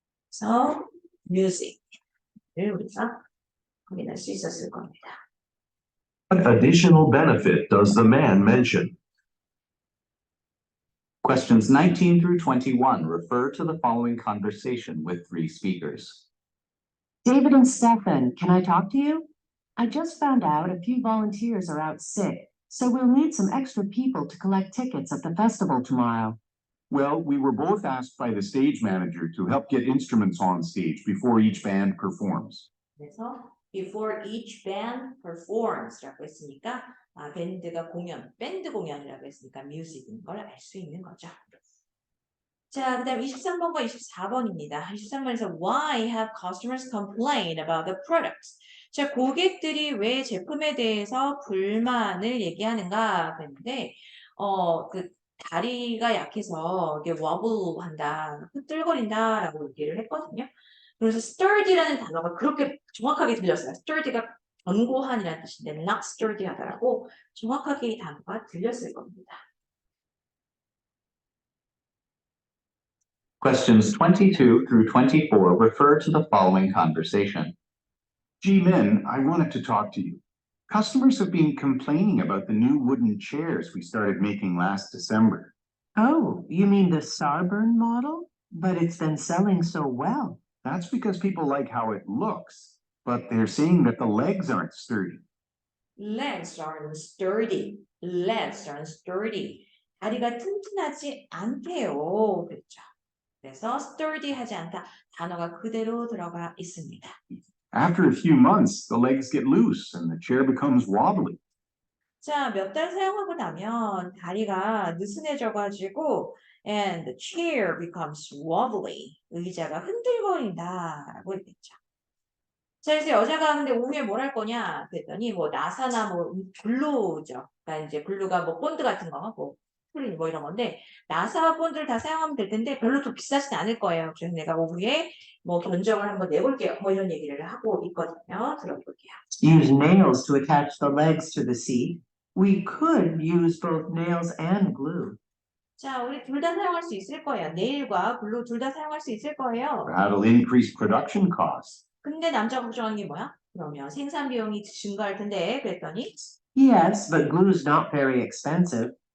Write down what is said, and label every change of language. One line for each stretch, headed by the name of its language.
Korean: 그래서 music을 우리가 확인할 수 있었을 겁니다.
English: What additional benefit does the man mention? Questions 19 through 21 refer to the following conversation with three speakers. David and Stefan, can I talk to you? I just found out a few volunteers are out sick, so we'll need some extra people to collect tickets at the festival tomorrow. Well, we were both asked by the stage manager to help get instruments on stage before each band performs.
Korean: 그래서
English: before each band performs
Korean: 라고 했으니까 밴드 공연이라고 했으니까 music인 걸 알 수 있는 거죠. 자, 그 다음 23번과 24번입니다. 23번에서
English: why have customers complained about the products?
Korean: 자, 고객들이 왜 제품에 대해서 불만을 얘기하는가 그랬는데 그 다리가 약해서 이게 wobble 한다, 흔들거린다라고 얘기를 했거든요. 그래서 sturdy라는 단어가 그렇게 정확하게 들렸어요. sturdy가 견고한이라는 뜻인데
English: not sturdy
Korean: 하다라고 정확하게 이 단어가 들렸을 겁니다.
English: Questions 22 through 24 refer to the following conversation. G-Min, I wanted to talk to you. Customers have been complaining about the new wooden chairs we started making last December. Oh, you mean the Starburn model? But it's been selling so well. That's because people like how it looks, but they're saying that the legs aren't sturdy. Legs aren't sturdy. Legs aren't sturdy.
Korean: 다리가 튼튼하지 않대요. 그렇죠. 그래서 sturdy하지 않다. 단어가 그대로 들어가 있습니다.
English: After a few months, the legs get loose and the chair becomes wobbly.
Korean: 자, 몇 달 사용하고 나면 다리가 느슨해져가지고
English: and the chair becomes wobbly.
Korean: 의자가 흔들거린다라고 했겠죠. 자, 그래서 여자가 근데 오후에 뭘 할 거냐? 그랬더니 뭐 나사나 뭐 블루죠. 그러니까 이제 블루가 뭐 본드 같은 거, 뭐 프린 뭐 이런 건데 나사와 본드를 다 사용하면 될 텐데 별로 또 비싸진 않을 거예요. 그래서 내가 오후에 뭐 견적을 한번 내볼게요. 뭐 이런 얘기를 하고 있거든요. 들어볼게요.
English: Use nails to attach the legs to the seat. We could use both nails and glue.
Korean: 자, 우리 둘 다 사용할 수 있을 거예요. 네일과 블루 둘 다 사용할 수 있을 거예요.
English: That'll increase production costs.
Korean: 근데 남자가 걱정하는 게 뭐야? 그러면 생산 비용이 증가할 텐데 그랬더니
English: Yes, but glue's not very expensive.